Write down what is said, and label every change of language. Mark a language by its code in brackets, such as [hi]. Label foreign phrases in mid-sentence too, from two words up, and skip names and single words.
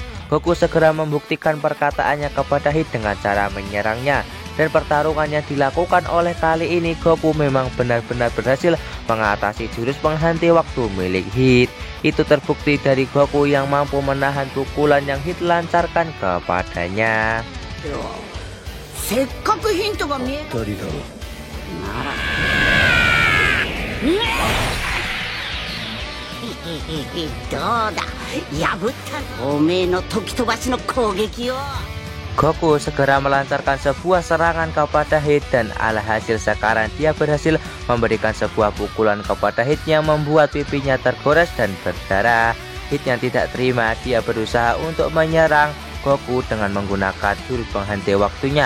[id] Goku segera membuktikan perkataannya kepada Hit dengan cara menyerangnya. Dan pertarungan yang dilakukan oleh kali ini, Goku memang benar-benar berhasil mengatasi jurus penghenti waktu milik Hit. Itu terbukti dari Goku yang mampu menahan pukulan yang Hit lancarkan kepadanya. [ja] せっかくヒントが見え二人だろならどうだ破ったおめえの時飛ばしの攻撃を [id] Goku segera melancarkan sebuah serangan kepada Hit dan alhasil sekarang dia berhasil memberikan sebuah pukulan kepada Hit yang membuat pipinya tergores dan berdarah. Hit yang tidak terima, dia berusaha untuk menyerang Goku dengan menggunakan jurus penghenti waktunya.